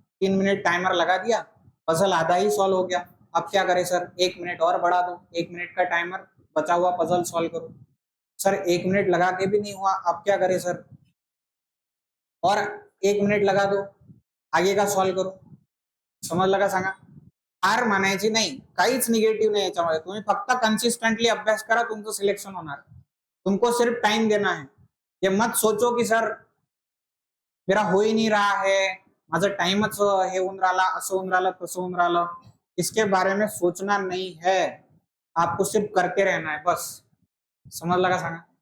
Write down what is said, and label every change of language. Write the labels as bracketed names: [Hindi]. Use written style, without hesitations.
[Hindi] 3 minute timer लगा दिया, puzzle आधा ही सॉल्व हो गया। अब क्या करें सर, 1 मिनट और बढ़ा दो, 1 मिनट का टाइमर, बचा हुआ पजल सॉल्व करो। सर 1 मिनट लगा के भी नहीं हुआ, अब क्या करें सर, और 1 मिनट लगा दो, आगे का सॉल्व करो। [Marathi] समज लगा सांगा? हार मानायची नाही, काहीच निगेटिव्ह नाही याच्यामध्ये, तुम्ही फक्त कन्सिस्टंटली अभ्यास करा, तुमचं सिलेक्शन होणार। [Hindi] तुमको सिर्फ टाइम देना है, ये मत सोचो कि सर मेरा हो ही नहीं रहा है, [Marathi] माझं टाइमच हे होऊन राहिला, असं होऊन राहिलं, [Hindi] तसं होऊन राहिलं, इसके बारे में सोचना नहीं है, आपको सिर्फ करते रहना है बस। [Marathi] समझ लगा सांगा?